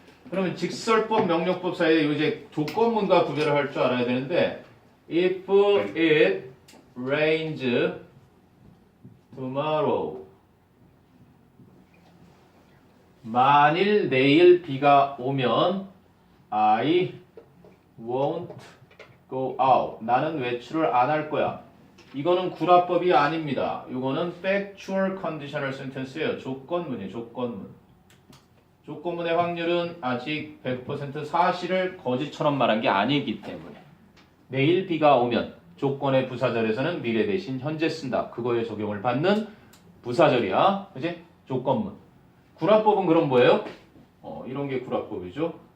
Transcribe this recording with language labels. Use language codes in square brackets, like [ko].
[ko] 그러면 직설법, 명령법 사이에 이제 조건문과 구별을 할 줄 알아야 되는데 [en] if it rains tomorrow. [ko] 만일 내일 비가 오면 [en] I won't go out. [ko] 나는 외출을 안 할 거야. 이거는 구라법이 아닙니다. 이거는 [en] factual conditional sentence [ko] 예요. 조건문이에요. 조건문. 조건문의 확률은 아직 100% 사실을 거짓처럼 말한 게 아니기 때문에 내일 비가 오면 조건의 부사절에서는 미래 대신 현재 쓴다. 그거에 적용을 받는 부사절이야. 그지? 조건문. 구라법은 그럼 뭐예요? 이런 게 구라법이죠.